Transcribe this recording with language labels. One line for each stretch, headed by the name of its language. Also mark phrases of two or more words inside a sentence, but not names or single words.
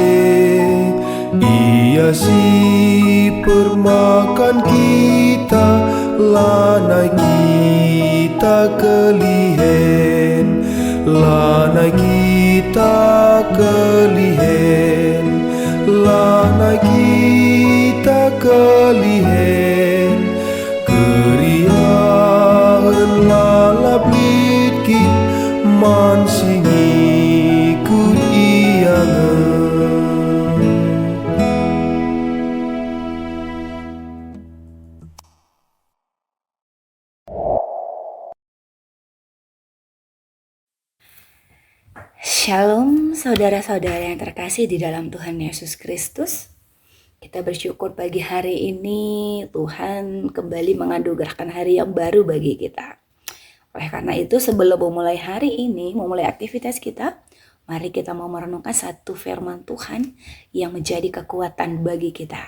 Batak Karo: ia si permakan kita lanai kita kelihen lanai kita kelihen lanai kita kelihen keriahan lalap litki mansingi kudiangan.
Indonesian: Shalom saudara-saudara yang terkasih di dalam Tuhan Yesus Kristus. Kita bersyukur pagi hari ini Tuhan kembali menganugerahkan hari yang baru bagi kita. Oleh karena itu sebelum memulai hari ini, memulai aktivitas kita, mari kita mau merenungkan satu firman Tuhan yang menjadi kekuatan bagi kita.